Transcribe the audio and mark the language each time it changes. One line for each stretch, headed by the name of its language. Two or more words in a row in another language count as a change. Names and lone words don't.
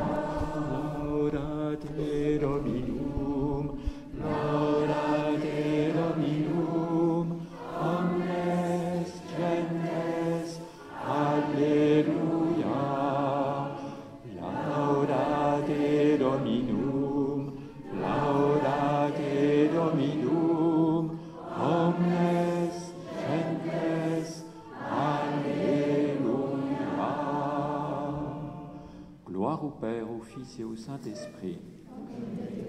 Latin: Laudate Dominum, laudate Dominum, omnes gentes, alleluia. Laudate Dominum, laudate Dominum, omnes gentes, alleluia.
French: Gloire au Père, au Fils et au Saint-Esprit.